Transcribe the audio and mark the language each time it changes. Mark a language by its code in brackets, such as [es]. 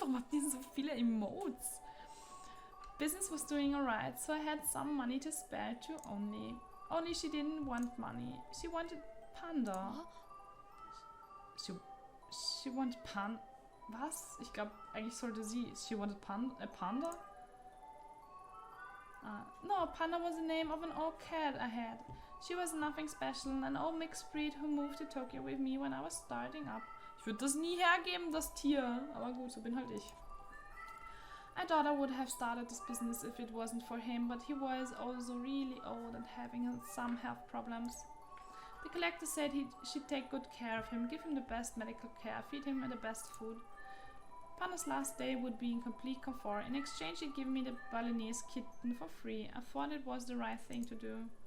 [de] Warum habt ihr so viele Emotes? [en] Business was doing alright, so I had some money to spare too only. Only she didn't want money. She wanted Panda. She wanted Panda. [de] Was? Ich glaube, eigentlich sollte sie. [en] She wanted Panda? No, Panda was the name of an old cat I had. She was nothing special, an old mixed breed who moved to Tokyo with me when I was starting up. [de] Ich würde das nie hergeben, das Tier. Aber gut, so bin halt ich. [en] I thought I would have started this business if it wasn't for him, but he was also really old and having some health problems. The collector said she'd take good care of him, give him the best medical care, feed him the best food. Panda's last day would be in complete comfort. In exchange, he'd give me the Balinese kitten for free. I thought it was the right thing to do.